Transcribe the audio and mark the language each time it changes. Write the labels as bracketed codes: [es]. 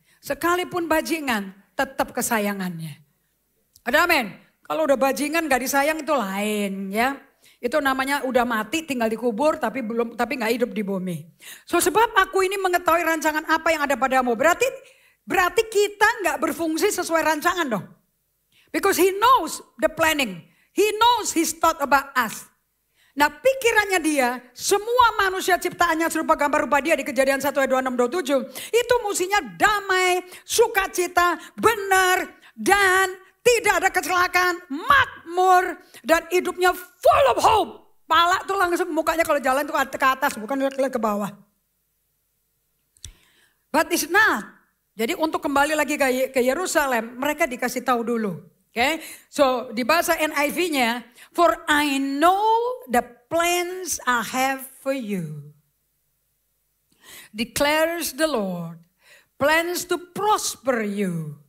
[id] Sekalipun bajingan, tetap kesayangannya. Ada amin? Kalau udah bajingan gak disayang itu lain ya. Itu namanya udah mati tinggal dikubur tapi gak hidup di bumi. So sebab aku ini mengetahui rancangan apa yang ada padamu. Berarti kita gak berfungsi sesuai rancangan dong. [en] Because he knows the planning. He knows his thought about us. [id] Nah pikirannya dia, semua manusia ciptaannya serupa gambar rupa dia di Kejadian 1 ayat 26-27. Itu musinya damai, sukacita, benar, dan tidak ada kecelakaan, makmur, dan hidupnya [en] full of hope. [id] Pala tuh langsung mukanya kalau jalan tuh ke atas, bukan ke bawah. [en] But it's not. [id] Jadi untuk kembali lagi ke Yerusalem, mereka dikasih tahu dulu. Okay? So di bahasa [en] NIV-nya, for I know the plans I have for you, declares the Lord, plans to prosper you.